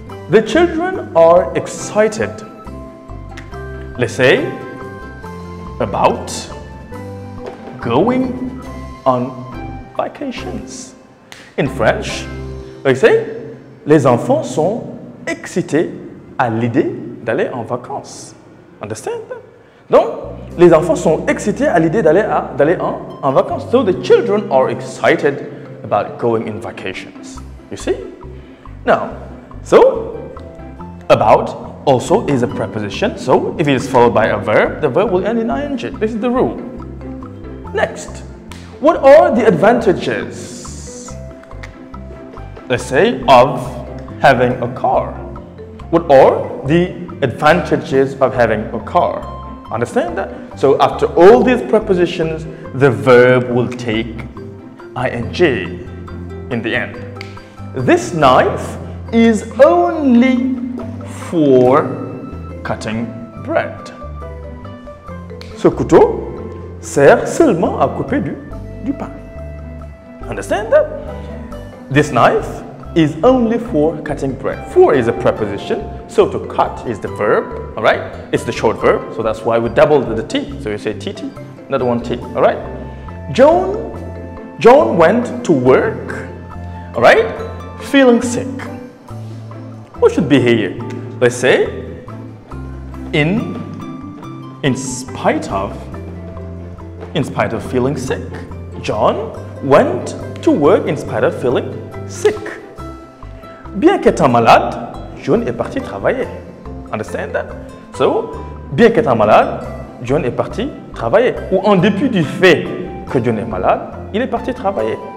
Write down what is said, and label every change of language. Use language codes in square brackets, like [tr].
[en] The children are excited, let's say, about going on vacations. In French, we say, [fr] les enfants sont excités à l'idée d'aller en vacances. [en] Understand that? [fr] Donc, les enfants sont excités à l'idée d'aller en vacances. [en] So the children are excited about going in vacations. You see? Now, so about also is a preposition. So if it is followed by a verb, the verb will end in ing. This is the rule. Next, what are the advantages, let's say, of having a car? What are the advantages of having a car? Understand that? So after all these prepositions, the verb will take ing in the end. This knife is only for cutting bread. [fr] Ce couteau sert seulement à couper du pain. [en] Understand that? This knife is only for cutting bread. For is a preposition, so to cut is the verb, all right? It's the short verb, so that's why we doubled the T. So you say TT, another one T, all right? John went to work, all right, feeling sick. What should be here? Let's say, in spite of feeling sick. John went to work in spite of feeling sick. [fr] Bien qu'étant malade, John est parti travailler. [en] Understand that? So, [fr] bien qu'étant malade, John est parti travailler. Ou en dépit du fait que John est malade, il est parti travailler.